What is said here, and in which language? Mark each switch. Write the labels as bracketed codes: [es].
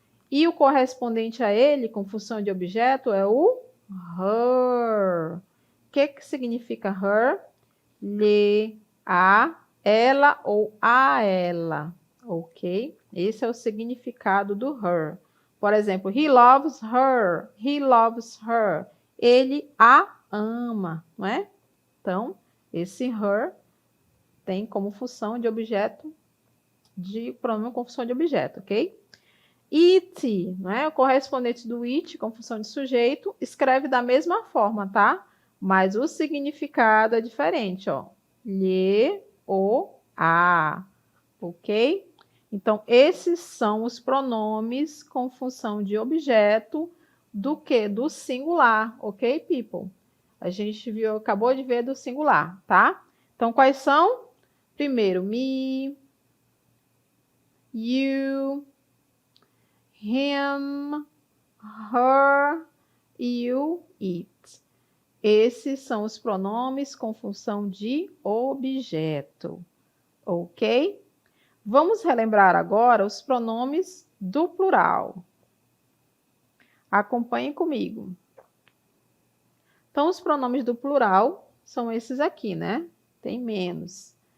[pt] E o correspondente a ele, com função de objeto, é o her. O que significa her? Lhe, a, ela ou a ela, ok? Esse é o significado do her. Por exemplo, [en] he loves her, he loves her. [pt] Ele a ama, não é? Então, esse her tem como função de objeto, de pronome com função de objeto, ok? It, não é? O correspondente do it, com função de sujeito, escreve da mesma forma, tá? Mas o significado é diferente, ó. Lhe, o, a, ok? Então, esses são os pronomes com função de objeto do que? Do singular, ok, people? A gente viu, acabou de ver do singular, tá? Então, quais são? [en] Primeiro, me, you, him, her, you, it. [pt] Esses são os pronomes com função de objeto, ok? Vamos relembrar agora os pronomes do plural. Acompanhem comigo. Então, os pronomes do plural são esses aqui, né? Tem menos.